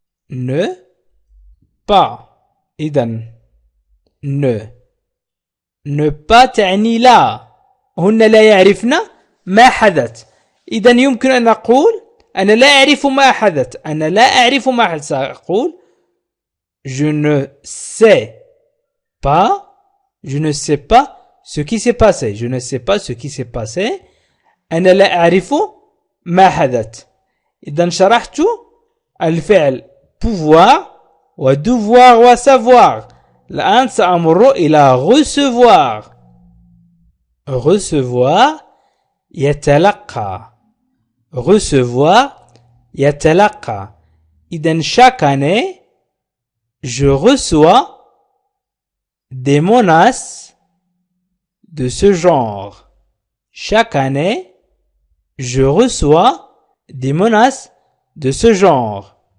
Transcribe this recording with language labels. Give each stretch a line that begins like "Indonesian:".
French: Ne pas.
Arabic: إذن ne pas تعني لا. هن لا يعرفن ما حدث. إذن يمكن أن نقول أنا لا أعرف ما حدث. أنا لا أعرف ما حدث. سأقول
French: je ne sais pas. Je ne sais pas ce qui s'est passé. Je ne sais pas ce qui s'est passé.
Arabic: أنا لا أعرف ما حدث. إذن شرحت الفعل pouvoir و devoir و savoir. الآن سأمر إلى recevoir. recevoir يتلقى. recevoir يتلقى. إذن
French: chaque année je reçois des menaces de ce genre. Chaque année je reçois des menaces de ce genre.